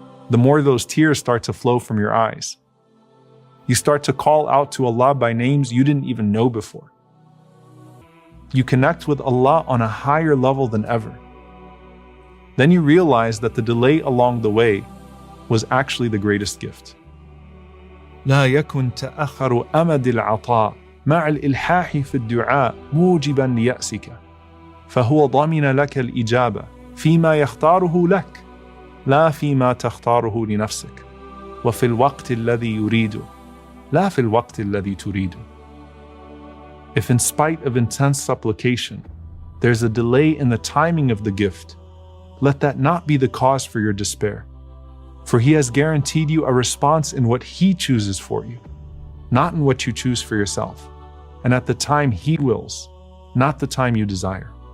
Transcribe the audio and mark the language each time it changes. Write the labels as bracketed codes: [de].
[en] The more those tears start to flow from your eyes, you start to call out to Allah by names you didn't even know before. You connect with Allah on a higher level than ever. Then you realize that the delay along the way was actually the greatest gift. [ar] لا يكن تأخر أمد العطاء مع الإلحاح في الدعاء موجبا ليأسك فهو ضمن لك الإجابة فيما يختاره لك لا فيما تختاره لنفسك وفي الوقت الذي يريده لا في الوقت الذي تريده. [en] If in spite of intense supplication, there's a delay in the timing of the gift, let that not be the cause for your despair. For He has guaranteed you a response in what He chooses for you, not in what you choose for yourself, and at the time He wills, not the time you desire.